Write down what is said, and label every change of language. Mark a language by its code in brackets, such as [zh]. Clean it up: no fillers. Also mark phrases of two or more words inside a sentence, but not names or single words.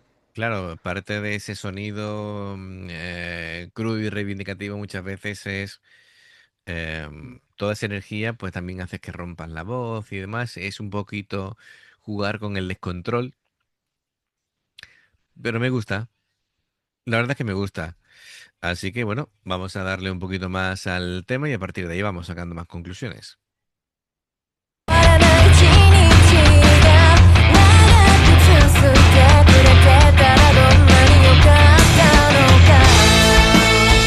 [es] claro, parte de ese sonido crudo y reivindicativo muchas veces es toda esa energía, pues también hace que rompan la voz y demás. Es un poquito jugar con el descontrol, pero me gusta. La verdad es que me gusta. Así que bueno, vamos a darle un poquito más al tema y a partir de ahí vamos sacando más conclusiones. [ja] らない一日が長く続いてくれてたらどんなに良かったのか